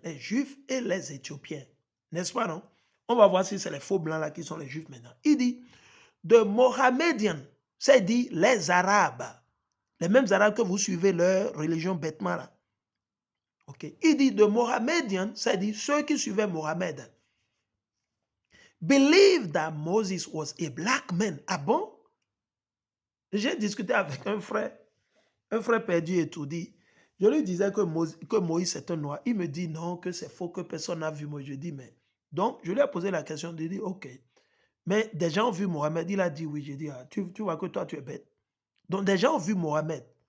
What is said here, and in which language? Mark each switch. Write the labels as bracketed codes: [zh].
[fr] Les Juifs et les Éthiopiens. N'est-ce pas, non? On va voir si c'est les faux blancs là qui sont les Juifs maintenant. Il dit de Mohammedians, c'est dit les Arabes. Les mêmes Arabes que vous suivez leur religion bêtement là. Ok. Il dit de Mohammedians, c'est dit ceux qui suivaient Mohammed. [en] Believe that Moses was a black man. [fr] Ah bon? J'ai discuté avec un frère perdu et tout dit. Je lui disais que Moïse est un noir. Il me dit non, que c'est faux, que personne n'a vu Moïse. Je dis mais. Donc, je lui ai posé la question. Il dit ok. Mais des gens ont vu Mohamed. Il a dit oui. J'ai dit ah, tu vois que toi, tu es bête. Donc, des gens ont vu Mohamed.